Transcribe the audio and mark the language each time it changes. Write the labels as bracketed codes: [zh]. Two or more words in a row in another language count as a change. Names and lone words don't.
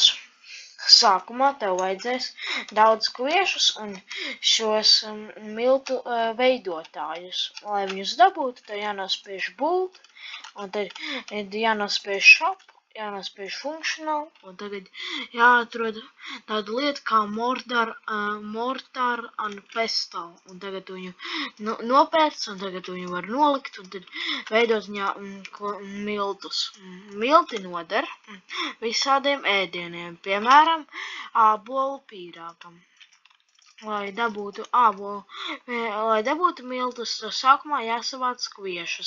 [lv] Sākumā tev vajadzēs daudz kviešus un šos miltu veidotājus. Lai viņus dabūtu, tev jānospiež bult, un tad jānospiež shop, jānospiež functional, un tagad jāatrod tādu lietu kā [en] mortar and pestle, [lv] un tagad viņu nopērc, un tagad viņu var nolikt, un tad veidot viņā miltus. Milti noder visādiem ēdieniem, piemēram, ābolu pīrāgam. Lai dabūtu miltus, tad sākumā jāsavāc kviešus.